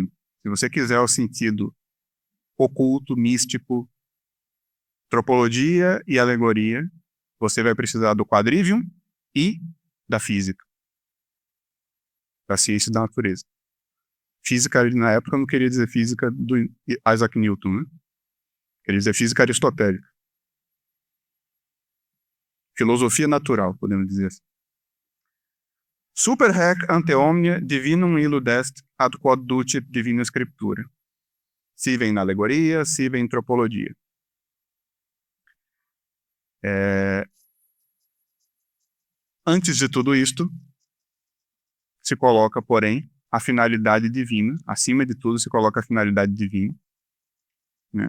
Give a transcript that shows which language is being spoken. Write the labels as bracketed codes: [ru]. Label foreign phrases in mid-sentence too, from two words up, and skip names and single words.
[pt] Se você quiser o sentido oculto, místico, tropologia e alegoria, você vai precisar do quadrivium e da física, da ciência da natureza. Física, na época, não queria dizer física do Isaac Newton, né? Queria dizer física aristotélica. Filosofia natural, podemos dizer assim. [la] Super hac ante omnia divinum illud est ad quod ducit divina scriptura. [pt] Se vem na alegoria, se vem em tropologia. Antes de tudo isto, se coloca, porém, a finalidade divina. Acima de tudo, se coloca a finalidade divina, né?